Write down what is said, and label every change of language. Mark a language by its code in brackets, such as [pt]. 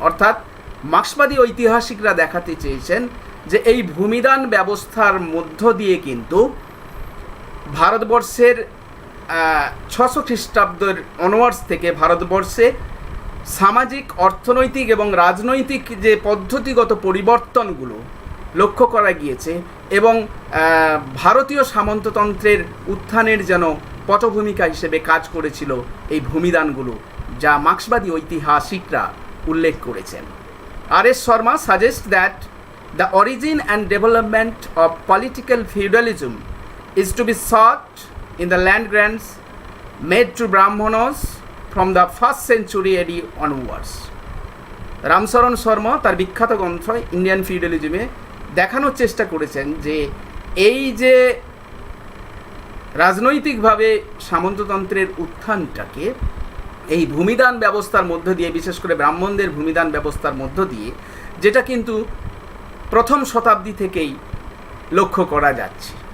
[bn] অর্থাৎ মার্ক্সবাদী ঐতিহাসিকরা দেখাতে চেয়েছেন যে এই ভূমিদান ব্যবস্থার মধ্য দিয়ে কিন্তু ভারতবর্ষের 600 খ্রিস্টাব্দের অনওয়ার্ডস থেকে ভারতবর্ষে সামাজিক, অর্থনৈতিক এবং রাজনৈতিক যে পদ্ধতিগত পরিবর্তনগুলো লক্ষ্য করা গিয়েছে এবং ভারতীয় সামন্ততন্ত্রের উত্থানের যেন পটভূমিকা হিসেবে কাজ করেছিল এই ভূমিদানগুলো, যা মার্ক্সবাদী ঐতিহাসিকরা উল্লেখ করেছেন। [en] R.S. Sharma suggests that the origin and development of political feudalism is to be sought in the land grants made to Brahmanas from the 1st century AD onwards. [bn] Ram Charan Sharma তার বিখ্যাত গ্রন্থ ইন্ডিয়ান ফিউডালিজমে দেখানোর চেষ্টা করেছেন যে এই যে রাজনৈতিকভাবে সামন্ততন্ত্রের উত্থানটাকে এই ভূমিদান ব্যবস্থার মধ্য দিয়ে, বিশেষ করে ব্রাহ্মণদের ভূমিদান ব্যবস্থার মধ্য দিয়ে, যেটা কিন্তু প্রথম শতাব্দী থেকেই লক্ষ্য করা যাচ্ছে।